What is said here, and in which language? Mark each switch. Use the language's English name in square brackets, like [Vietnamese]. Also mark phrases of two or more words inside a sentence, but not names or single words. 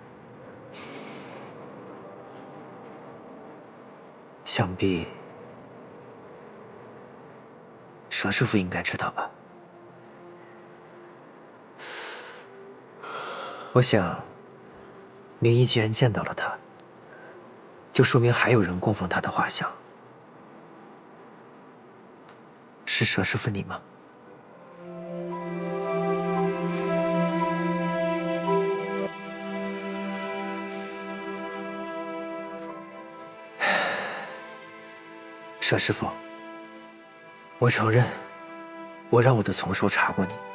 [Chinese] 想必佘師傅應該知道吧？我想，明義既然見到了他，就說明還有人供奉他的畫像。是佘師傅你嗎？佘師傅，我承認，我讓我的從手查過你。